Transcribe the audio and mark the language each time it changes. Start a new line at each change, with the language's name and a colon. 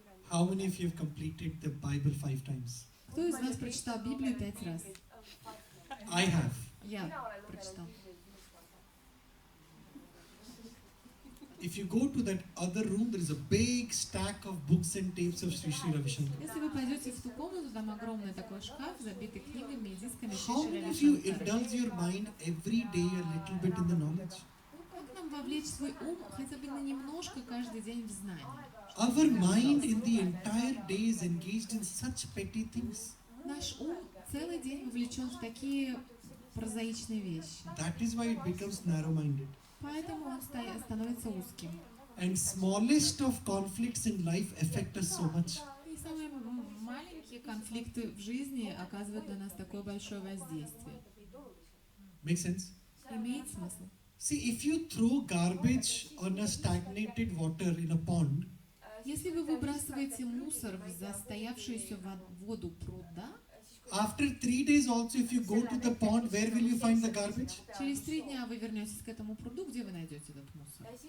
English: How many of you have completed the Bible 5 times?
Russian: Кто из вас прочитал Библию 5 раз?
English: I have.
Russian: Я прочитал.
English: If you go to that other room, there is a big stack of books and tapes of Sri Sri Ravi Shankar.
Russian: Если вы пойдете в ту комнату, там огромный такой шкаф, забитый книгами и дисками
English: How
Russian: Шри
English: many
Russian: Рави
English: of you
Russian: Шанкара.
English: indulge your mind every day a little bit in the knowledge?
Russian: Как нам вовлечь свой ум хотя бы на немножко каждый день в знание?
English: Our mind in the entire day is engaged in such petty things.
Russian: Наш ум целый день вовлечен в такие прозаичные вещи.
English: That is why it becomes narrow-minded.
Russian: Поэтому он становится узким.
English: And smallest of conflicts in life affect us so much.
Russian: И самые маленькие конфликты в жизни оказывают на нас такое большое воздействие.
English: Make sense?
Russian: Имеет смысл?
English: See, if you throw garbage on a stagnated water in a pond,
Russian: Если вы выбрасываете мусор в застоявшуюся воду пруда,
English: after 3 days also, if you go to the pond, where will you find the garbage?
Russian: через 3 дня вы вернетесь к этому пруду, где вы найдете этот мусор?